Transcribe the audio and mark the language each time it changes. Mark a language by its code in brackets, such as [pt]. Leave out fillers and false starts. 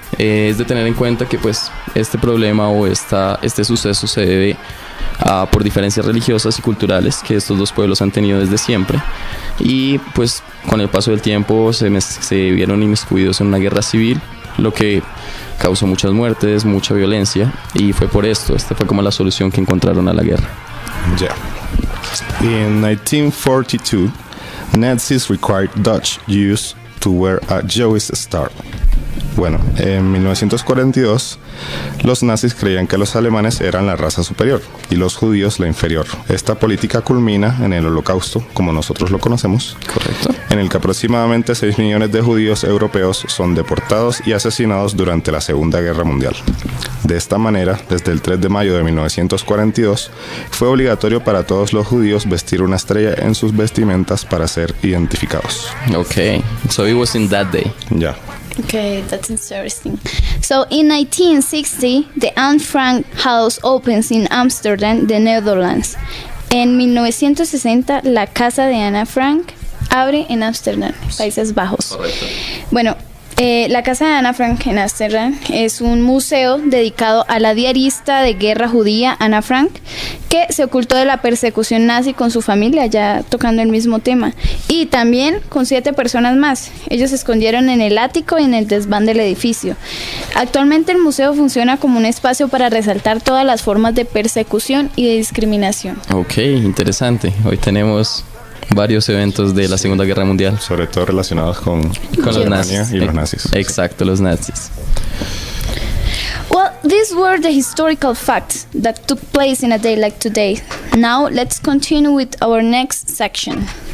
[es] Es de tener en cuenta que pues este problema o este suceso se debe por diferencias religiosas y culturales que estos dos pueblos han tenido desde siempre, y pues con el paso del tiempo se vieron inmiscuidos en una guerra civil, lo que causó muchas muertes, mucha violencia, y fue por esto, esta fue como la solución que encontraron a la guerra. [en] Yeah. In 1942, Nazis required Dutch Jews to wear a Jewish star. [es] Bueno, en 1942, los nazis creían que los alemanes eran la raza superior y los judíos la inferior. Esta política culmina en el Holocausto, como nosotros lo conocemos. Correcto. En el que aproximadamente 6 millones de judíos europeos son deportados y asesinados durante la Segunda Guerra Mundial. De esta manera, desde el 3 de mayo de 1942, fue obligatorio para todos los judíos vestir una estrella en sus vestimentas para ser identificados. [en] Okay, so it was in that day. [es] Ya. [en] Okay, that's interesting. So in 1960, the Anne Frank House opens in Amsterdam, the Netherlands. [es] En 1960, la casa de Anne Frank abre en Amsterdam, Países Bajos. Correcto. Bueno, la casa de Anne Frank en Amsterdam es un museo dedicado a la diarista de guerra judía Anne Frank, que se ocultó de la persecución nazi con su familia, ya tocando el mismo tema, y también con 7 personas más. Ellos se escondieron en el ático y en el desván del edificio. Actualmente el museo funciona como un espacio para resaltar todas las formas de persecución y de discriminación. Ok, interesante. Hoy tenemos varios eventos de la Segunda Guerra Mundial. Sobre todo relacionados con los nazis. Y los nazis. Exacto, los nazis. [en] Well, these were the historical facts that took place in a day like today. Now, let's continue with our next section.